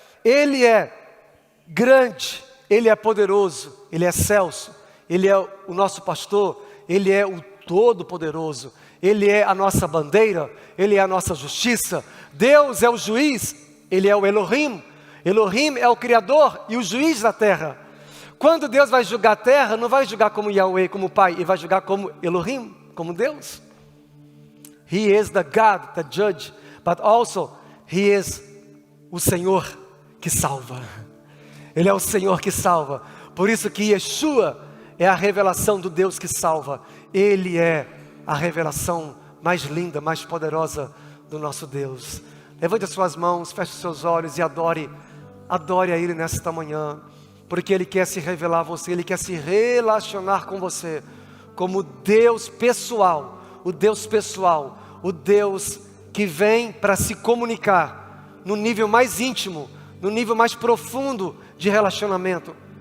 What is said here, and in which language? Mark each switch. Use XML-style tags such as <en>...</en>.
<pt>Ele é grande, Ele é poderoso, Ele é excelso, Ele é o nosso pastor, Ele é o todo-poderoso, Ele é a nossa bandeira, Ele é a nossa justiça. Deus é o juiz, Ele é o Elohim. Elohim é o Criador e o juiz da terra. Quando Deus vai julgar a terra, não vai julgar como Yahweh, como Pai, Ele vai julgar como Elohim, como Deus.</pt> <en>He is the God, the judge, but also He is</en> <pt>o Senhor que salva. Ele é o Senhor que salva. Por isso que Yeshua é a revelação do Deus que salva. Ele é a revelação mais linda, mais poderosa do nosso Deus. Levante as suas mãos, feche os seus olhos e adore a Ele nesta manhã, porque Ele quer se revelar a você, Ele quer se relacionar com você, como Deus pessoal, o Deus pessoal, o Deus que vem para se comunicar no nível mais íntimo, no nível mais profundo de relacionamento.</pt>